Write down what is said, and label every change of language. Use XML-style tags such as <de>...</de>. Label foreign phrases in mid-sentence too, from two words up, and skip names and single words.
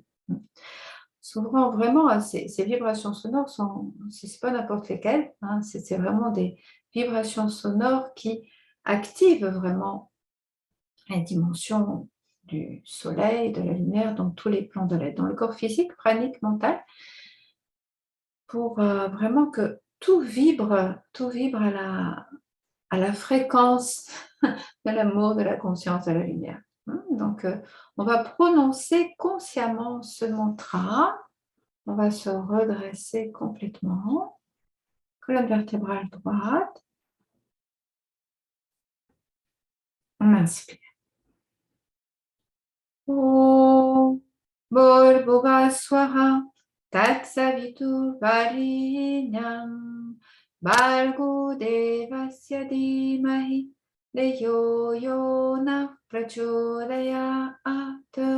<fr>S'ouvrant vraiment à ces vibrations sonores, ce n'est pas n'importe lesquelles, hein, c'est vraiment des vibration sonore qui active vraiment la dimension du soleil, de la lumière, dans tous les plans de l'être, dans le corps physique, pranique, mental, pour vraiment que tout vibre à la fréquence de l'amour, de la conscience, de la lumière. Donc, on va prononcer consciemment ce mantra. On va se redresser complètement. Colonne vertébrale droite. On inspire.</fr> <sa>ॐ भूर्भुवः स्वाहा तत्सवितुर् वरेण्यं भर्गो देवस्य धीमहि धियो यो नः प्रचोदयात्.</sa>